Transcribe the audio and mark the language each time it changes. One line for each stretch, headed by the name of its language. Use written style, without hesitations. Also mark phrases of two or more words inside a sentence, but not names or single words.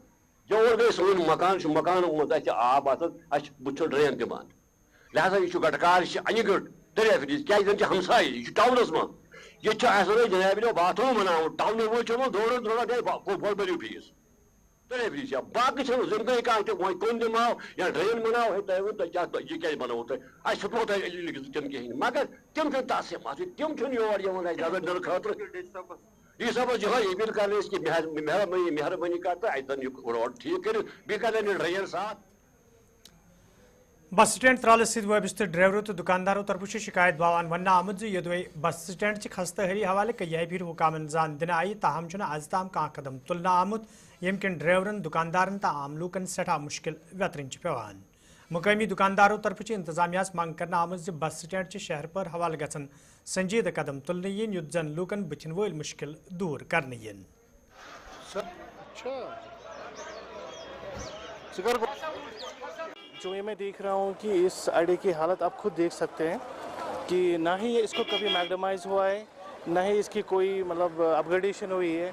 Kashmiri: یور گٔے سون مکان چھُ مکانن منٛز اَسہِ آب آسان اَسہِ بُتھِ چھُ ڈرین تہِ بنٛد لہذا یہِ چھُ گٹکار یہِ چھِ انہِ گٔٹ دٔریاو فِرِج کیازِ زن چھِ ہمساے یہِ چھُ ٹاونس منٛز یہ آسان جناب باتھ روم بناؤن ٹاؤن وول دوران دوران بوڑ بٔرِو فیٖس دٔریاو فِرِج باقٕے چھنہٕ زندگی کانٛہہ تہِ وۄنۍ کُن دِماو یا ڈرین بناو ہے تۄہہِ ؤنۍ یہِ کیازِ بنوو تۄہہِ اَسہِ ہیوٚتمو تۄہہِ لیکھِتھ تِم کِہیٖنۍ مگر تِم چھِنہٕ تتھ سے مسلہٕ تِم چھِنہٕ یور یِوان اَسہِ نظر دِنہٕ خٲطرٕ. ڈی صٲبس یِہوٚے اپیل کران أسۍ کہ مہربٲنی کر تہٕ اَتہِ دن یہِ روڈ ٹھیٖک کٔرِو بیٚیہِ کرن یہِ ڈرین صاف. بس سٹینڈ ترالس ست وابستہ ڈرائیوروں تو دکانداروں طرف شکایت باوان ون آمد یدوی بس سٹینڈ چہ خستہ حالی حوالہ کئی پھر حکامن زان دن آئی تاہم چھنہ از تام کان قدم تلنا آمت یم کن ڈرائیورن دکاندارن تا عام لوکن سٹھا مشکل ویترن پیوان. مقامی دکانداروں طرف انتظامیہ منگ کرنا آمد بس سٹینڈ چہ شہر پر حوالہ گھن سنجیدہ قدم تلن ین یت زن لوکن بتھن ول مشکل دور کرنے ین.
Urdu: جو یہ میں دیکھ رہا ہوں کہ اس اڈے کی حالت آپ خود دیکھ سکتے ہیں کہ نہ ہی اس کو کبھی میگڈمائز ہوا ہے نہ ہی اس کی کوئی مطلب اپ گریڈیشن ہوئی ہے.